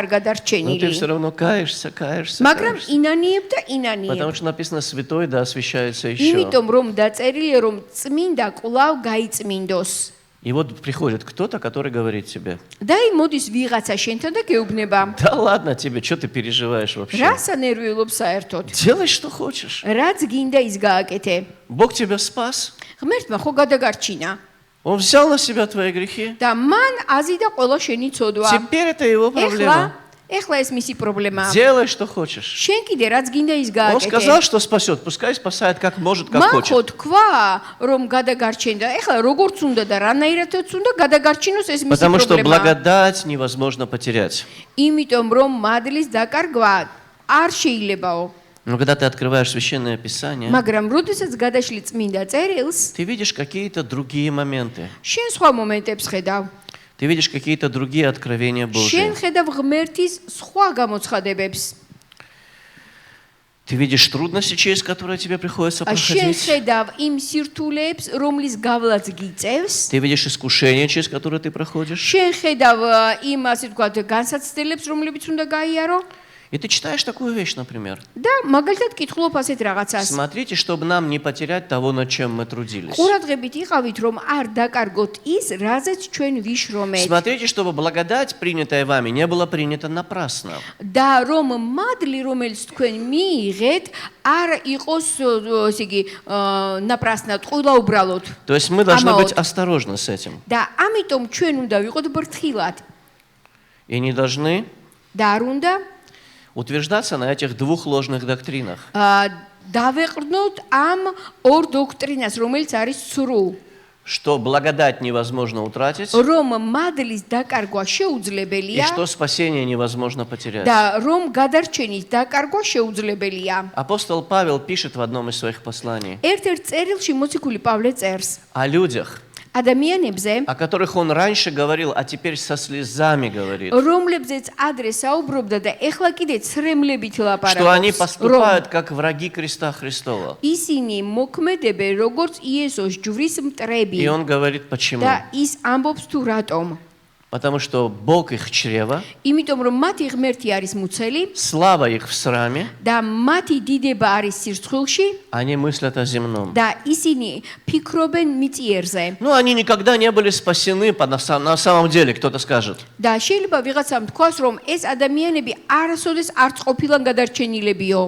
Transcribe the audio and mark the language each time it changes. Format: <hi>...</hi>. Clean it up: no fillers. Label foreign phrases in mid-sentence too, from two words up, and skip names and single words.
<ru>Но ты</ru> <ka>გადარჩენილი.</ka> <ru>все равно каешься, каешься,</ru> <ka>მაგრამ</ka> <ru>каешься.</ru> <ka>ინანიებ და</ka> <ru>Потому</ru> <ka>ინანიებ.</ka> <ru>что написано святой, да освящается еще.</ru> <ka>იმიტომ რომ დაწერილია რომ წმინდა კვლავ გაიწმინდოს.</ka> <ru>И вот приходит кто-то, который говорит тебе:</ru> <ka>და აი მოდის ვიღაცა შენთან და გეუბნება.</ka> <ru>да ладно тебе, что ты переживаешь вообще?</ru> <ka>რას ანერვიულობ საერთოდ?</ka> <ru>Делай, что хочешь.</ru> <ka>რაც გინდა ის გააკეთე.</ka> <ru>Бог тебя спас.</ru> <ka>ღმერთმა ხო გადაგარჩინა</ka> <ru>Он взял на себя твои грехи.</ru> <ka>და მან აზიდა ყველა შენი ცოდვა.</ka> <ru>Теперь это его проблема.</ru> <ka>ეხლა ეს მისი პრობლემაა.</ka> <ru>Делай, что хочешь.</ru> <ka>შენ კიდე რაც გინდა ის</ka> <ru>Он</ru> <ka>გააკეთე.</ka> <ru>сказал, что спасет. Пускай спасает как может, как</ru> <ka>მან ხო</ka> <ru>хочет.</ru> <ka>თქვა რომ გადაგარჩენდა. ეხლა როგორც უნდა და რანაირადაც უნდა გადაგარჩინოს ეს მისი</ka> <ru>Потому что</ru> <ka>პრობლემა.</ka> <ru>благодать невозможно потерять.</ru> <ka>იმიტომ რომ მადლის დაკარგვა არ შეიძლებაო.</ka> <ru>Но когда ты открываешь Священное Писание,</ru> <ka>მაგრამ როდესაც გადაშლი წმინდა წერილს,</ka> <ru>ты видишь какие-то другие моменты.</ru> <ka>შენ სხვა მომენტებს ხედავ.</ka> <ru>Ты видишь какие-то другие откровения Божьи.</ru> <ka>შენ ხედავ ღმერთის სხვა გამოცხადებებს.</ka> <ru>Ты видишь трудности, через которые тебе приходится</ru> <ka>შენ</ka> <ru>проходить.</ru> <ka>ხედავ იმ სირთულეებს, რომლის გავლაც გიწევს.</ka> <ru>Ты видишь искушения, через которые ты проходишь.</ru> <ka>შენ ხედავ იმ ასე ვთქვათ განსაცდელებს, რომლებიც უნდა გაიარო.</ka> <ru>И ты читаешь такую вещь, например.</ru> <ka>და მაგალითად კითხულობ ასეთ რაღაცას.</ka> <ru>Смотрите, чтобы нам не потерять того, над чем мы трудились.</ru> <ka>ყურადღებით იყავით, რომ არ დაკარგოთ ის, რაზეც ჩვენ ვიშრომეთ.</ka> <ru>Смотрите, чтобы благодать, принятая вами, не была принята напрасно.</ru> <ka>და რომ მადლი, რომელიც თქვენ მიიღეთ, არ იყოს, ესე იგი, ნაპრასნად, ყველა უბრალოდ.</ka> <ru>То есть мы должны Амаот. быть осторожны с этим.</ru> <ka>და ამიტომ ჩვენ უნდა ვიყოთ ბრთხილად.</ka> <ru>И не должны</ru> <ka>და არ უნდა</ka> <ru>утверждаться на этих двух ложных доктринах.</ru> <ka>დავეყრდნოთ ამ ორ დოქტრინას, რომელიც არის სრულ.</ka> <ru>Что благодать невозможно утратить,</ru> <ka>რომ მადლის დაკარგვა</ka> <ru>и</ru> <ka>შეუძლებელია</ka> <ru>что спасение невозможно потерять.</ru> <ka>და რომ გადარჩენის დაკარგვა შეუძლებელია.</ka> <ru>Апостол Павел пишет в одном из своих посланий</ru> <ka>ერთ-ერთ წერილში მოციქული პავლე წერს</ka> <ru>о людях,</ru> <ka>ადამიანებზე,</ka> <ru>о которых он раньше говорил, а теперь со слезами говорит,</ru> <ka>რომლებზეც ადრე საუბრობდა და ეხლა კიდე ცრემლებით</ka> <ru>что они</ru> <ka>ლაპარაკობს, რომ</ka> <ru>поступают как враги креста Христова.</ru> <ka>ისინი მოქმედებენ როგორც იესოს ჯვრის</ka> <ru>И</ru> <ka>მტრები</ka> <ru>он говорит, почему.</ru> <ka>და ის ამბობს თუ რატომ.</ka> <ru>Потому что Бог их чрева,</ru> <ka>იმიტომ რომ მათი ღმერთი არის მუცელი</ka> <ru>слава их в сраме,</ru> <ka>და მათი დიდება არის სირცხვილში</ka> <ru>они мыслят о земном.</ru> <ka>და ისინი ფიქრობენ მიწიერზე.</ka> <ru>Ну, они никогда не были спасены на самом деле, кто-то скажет.</ru> <ka>და შეიძლება ვიღაცამ თქვას რომ ეს ადამიანები არასოდეს არც ყოფილან გადარჩენილებიო.</ka>